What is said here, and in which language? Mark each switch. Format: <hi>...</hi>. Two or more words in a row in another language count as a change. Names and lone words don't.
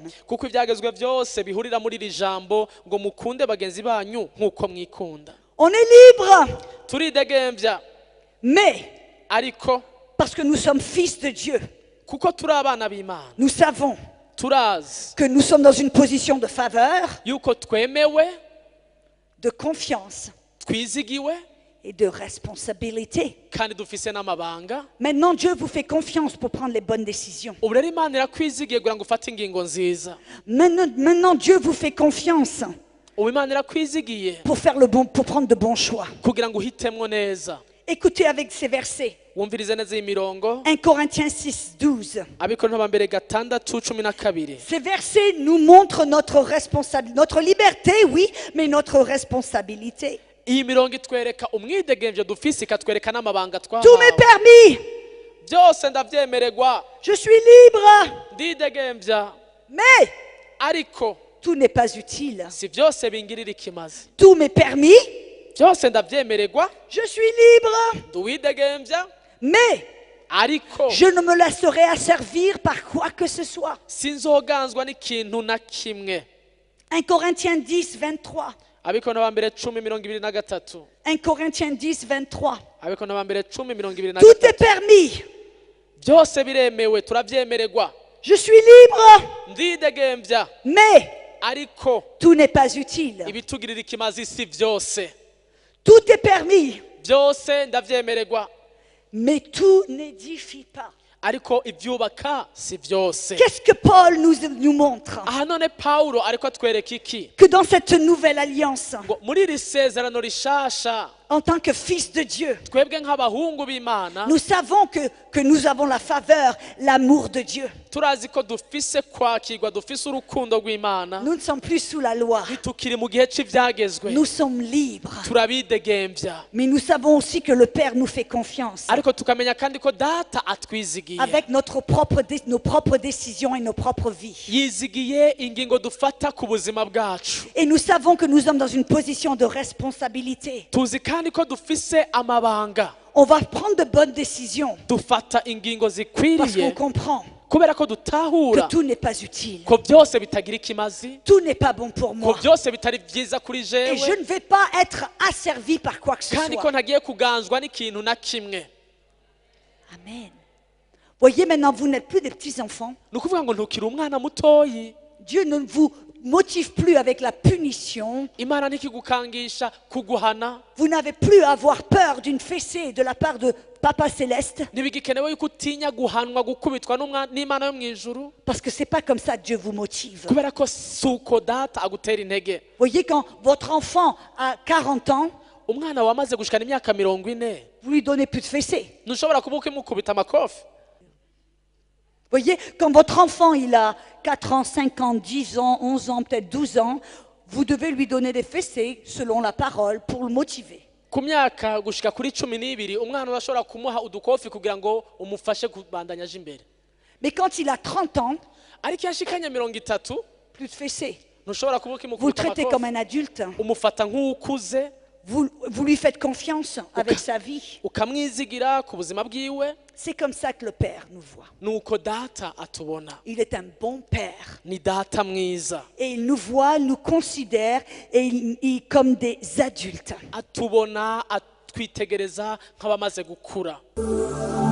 <rn>Kuko ibyagezwe byose bihurira muri iri jambo ngo mukunde bagenzi banyu nk'uko mwikunda.</rn> <fr>On est libre,</fr> <rn>Turidegemvya,</rn> <fr>mais</fr> <rn>ariko</rn> <fr>parce que nous sommes fils de Dieu,</fr> <rn>kuko turi abana b'Imana,</rn> <fr>nous savons</fr> <rn>turazi</rn> <fr>que nous sommes dans une position de faveur,</fr> <rn>yuko twemewe,</rn> <fr>de confiance</fr> <rn>twizigiwe,</rn> <fr>et de responsabilité.</fr> <rn>kandi dufise n'amabanga.</rn> <fr>Maintenant, Dieu vous fait confiance pour prendre les bonnes décisions.</fr> <rn>Ubu rero Imana irakwizigiye kugira ngo ufate ingingo nziza.</rn> <fr>Maintenant, Dieu vous fait confiance</fr> <rn>Ubu Imana irakwizigiye</rn> <fr>pour prendre de bons choix.</fr> <rn>kugira ngo uhitemwo neza.</rn> <fr>Écoutez avec ces versets.</fr> <rn>Wumvirize neza iyi mirongo.</rn> <fr>1 Corinthiens 6, 12.</fr> <rn>Abikorintho ba mbere gatandatu cumi na kabiri.</rn> <fr>Ces versets nous montrent notre responsabilité, notre liberté, oui, mais notre responsabilité.</fr> <rn>Iyi mirongo itwereka umwidegemvyo dufise, ikatwereka n'amabanga</rn> <fr>Tout m'est</fr> <rn>twahawe.</rn> <fr>permis.</fr> <rn>Byose ndavyemererwa,</rn> <fr>Je suis libre.</fr> <rn>ndidegemvya,</rn> <fr>Mais</fr> <rn>ariko</rn> <fr>tout n'est pas utile.</fr> <rn>si byose bingirira ikimazi.</rn> <fr>Tout m'est permis.</fr> <rn>Byose ndavyemererwa,</rn> <fr>Je suis libre.</fr> <rn>nduwidegemvya,</rn> <fr>Mais</fr> <rn>ariko</rn> <fr>je ne me laisserai asservir par quoi que ce soit.</fr> <rn>sinzoganzwa n'ikintu na kimwe.</rn> <fr>1 Corinthiens 10, 23.</fr> <rn>Abikorintho ba mbere 10:23.</rn> <fr>1 Corinthiens 10, 23.</fr> <rn>Abikorintho ba mbere 10:23.</rn> <fr>Tout est permis.</fr> <rn>Byose biremewe, turavyemererwa,</rn> <fr>Je suis libre.</fr> <rn>ndidegemvya,</rn> <fr>Mais</fr> <rn>ariko</rn> <fr>tout n'est pas utile.</fr> <rn>ibitugirira ikimazi si byose.</rn> <fr>Tout est permis.</fr> <rn>Byose ndavyemererwa,</rn> <fr>Mais tout n'édifie pas.</fr> <rn>ariko ibyubaka si byose.</rn> <fr>Qu'est-ce que Paul nous montre?</fr> <rn>Aha none Pawulo ariko atwereka iki?</rn> <fr>Que dans cette nouvelle alliance,</fr> <rn>Ngo muri iri sezerano rishasha,</rn> <fr>en tant que fils de Dieu,</fr> <rn>twebwe nk'abahungu b'Imana</rn> <fr>nous savons que nous avons la faveur, l'amour de Dieu.</fr> <rn>turazi ko dufise kwakirwa, dufise urukundo rw'Imana,</rn> <fr>Nous ne sommes plus sous la loi.</fr> <rn>ntitukiri mu gihe c'ivyagezwe,</rn> <fr>Nous sommes libres.</fr> <rn>turabidegemvya,</rn> <fr>Mais nous savons aussi que le Père nous fait confiance.</fr> <rn>ariko tukamenya kandi ko data atwizigiye,</rn> <fr>Avec nos propres décisions et nos propres vies.</fr> <rn>yizigiye ingingo dufata ku buzima bwacu.</rn> <fr>Et nous savons que nous sommes dans une position de responsabilité.</fr> <rn>Tuzi kandi ko dufise amabanga,</rn> <fr>On va prendre de bonnes décisions</fr> <rn>dufata ingingo</rn> <fr>parce qu'on</fr> <rn>zikwiriye</rn> <fr>comprend</fr> <rn>kubera ko</rn> <fr>que</fr> <rn>dutahura</rn> <fr>tout n'est pas utile.</fr> <rn>ko byose bitagira ikimazi,</rn> <fr>Tout n'est pas bon pour</fr> <rn>ko</rn> <fr>moi.</fr> <rn>byose bitari byiza kuri</rn> <fr>Et je</fr> <rn>jewe,</rn> <fr>ne vais pas être asservi par quoi que ce</fr> <rn>kandi ko</rn> <fr>soit.</fr> <rn>ntagiye kuganzwa n'ikintu na kimwe. Amen.</rn> <fr>Voyez, maintenant, vous n'êtes plus des petits-enfants.</fr> <rn>Ni ukuvuga ngo ntukiri umwana mutoyi.</rn> <fr>Dieu ne vous motive plus avec la punition.</fr> <rn>Imana ntikigukangisha kuguhana,</rn> <fr>Vous n'avez plus à avoir peur d'une fessée de la part de Papa Céleste.</fr> <rn>ntibigikenewe yuko utinya guhanwa, gukubitwa n'Imana yo mu ijuru,</rn> <fr>Parce que ce n'est pas comme ça que Dieu vous motive.</fr> <rn>kubera ko si uko data agutera intege.</rn> <fr>Voyez, quand votre enfant a 40 ans,</fr> <rn>Umwana wamaze gushikana imyaka 40,</rn> <fr>vous lui donnez plus de fessée.</fr> <rn>ntushobora kuba ukimukubita amakofi.</rn> <fr>Voyez, quand votre enfant il a 4 ans, 5 ans, 10 ans, 11 ans, peut-être 12 ans, vous devez lui donner des fessées selon la parole pour le motiver.</fr> <rn>Ku myaka gushika kuri 12 umwana urashobora kumuha udukofi kugira ngo umufashe kubandanya aje imbere.</rn> <fr>Mais quand il a 30 ans,</fr> <rn>Ariko yashikanye 30,</rn> <fr>plus de fessées.</fr> <rn>ntushobora kuba</rn> <fr>Vous le</fr> <rn>ukimukubita</rn> <fr>traitez comme</fr> <rn>amakofi,</rn> <fr>un adulte.</fr> <rn>umufata nk'ukuze,</rn> <fr>Vous lui faites confiance avec sa vie.</fr> <rn>ukamwizigira ku buzima bwiwe.</rn> <fr>C'est comme ça que le Père nous voit.</fr> <rn>Nuko data atubona,</rn> <fr>Il est un bon Père.</fr> <rn>ni data mwiza,</rn> <fr>Et il nous voit, nous considère comme des adultes.</fr> <rn>atubona atwitegereza nk'abamaze gukura.</rn>